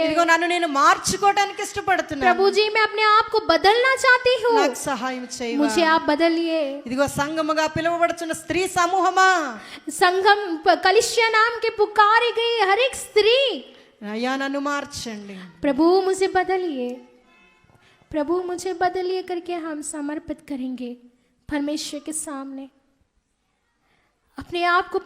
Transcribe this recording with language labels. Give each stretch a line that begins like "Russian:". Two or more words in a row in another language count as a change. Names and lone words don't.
Telugu: ఇదిగో నన్ను నేను మార్చుకోవడానికి ఇష్టపడుతున్నాను,
Hindi: प्रभु जी मैं अपने आप को बदलना चाहती हूँ,
Telugu: నాకు సహాయం చేయవా.
Hindi: मुझे आप बदलिए।
Telugu: ఇదిగో సంఘముగా పిలువబడుచున్న స్త్రీ సమూహమా,
Hindi: संगम कलिसिया नाम के पुकारी गई हर एक स्त्री,
Telugu: అయ్యా నన్ను మార్చండి.
Hindi: प्रभु मुझे बदलिए, प्रभु मुझे बदलिए करके हम समर्पित करेंगे परमेश्वर के सामने, अपने आप को